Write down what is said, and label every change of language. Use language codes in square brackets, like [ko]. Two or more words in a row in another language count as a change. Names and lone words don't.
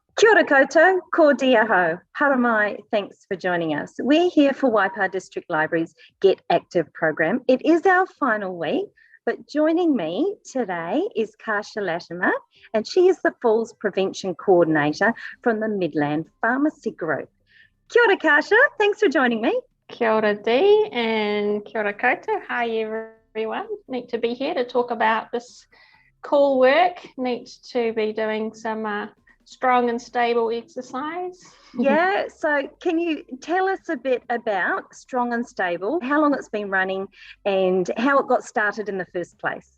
[mi] ora koutou, ko dia ho, haramai, [en] thanks for joining us. We're here for Waikato District Library's Get Active program. It is our final week, but joining me today is Kasha Latimer, and she is the Falls Prevention Coordinator from the Midland Pharmacy Group. [mi] Kia ora, [en] Kasha, thanks for joining me. [mi] Kia ora Dee and kia ora koutou. [en] Hi everyone. Neat to be here to talk about this cool work. Neat to be doing some strong and stable exercise. Yeah, so can you tell us a bit about Strong and Stable, how long it's been running and how it got started in the first place?